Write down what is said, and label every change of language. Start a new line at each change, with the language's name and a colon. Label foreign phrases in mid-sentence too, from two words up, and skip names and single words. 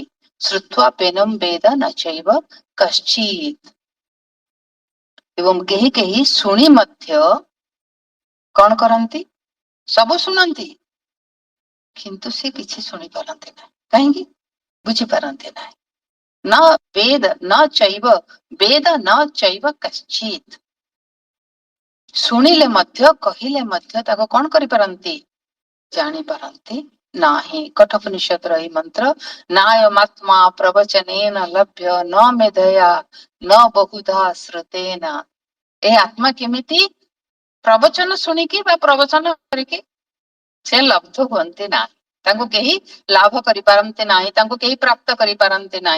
Sanskrit: ଶ୍ରୁତ୍ୱା ପେନମ୍ ବେଦ ନ ଚୈବ କଶ୍ଚିତ୍,
Odia: ଏବଂ କେହି କେହି ଶୁଣି ମଧ୍ୟ କଣ କରନ୍ତି, ସବୁ ଶୁଣନ୍ତି କିନ୍ତୁ ସେ କିଛି ଶୁଣିପାରନ୍ତି ନାହିଁ। କାହିଁକି ବୁଝିପାରନ୍ତି ନାହିଁ।
Sanskrit: न वेद न चैव, वेद न चैव कश्चित्,
Odia: ଶୁଣିଲେ ମଧ୍ୟ କହିଲେ ମଧ୍ୟ ତାକୁ କଣ କରିପାରନ୍ତି, ଜାଣିପାରନ୍ତି ନାହିଁ। କଠୋପନିଷଦର ଏହି ମନ୍ତ୍ର,
Sanskrit: ନାୟମାତ୍ମା ପ୍ରବଚନେନ ଲଭ୍ୟ ନ ମେଧୟା ନ ବହୁଧା ଶ୍ରୁତେନ।
Odia: ଏ ଆତ୍ମା କେମିତି ପ୍ରବଚନ ଶୁଣିକି ବା ପ୍ରବଚନ କରିକି ସେ ଲବ୍ଧ ହୁଅନ୍ତି ନାହିଁ, ତାଙ୍କୁ କେହି ଲାଭ କରିପାରନ୍ତି ନାହିଁ, ତାଙ୍କୁ କେହି ପ୍ରାପ୍ତ କରିପାରନ୍ତି ନାହିଁ।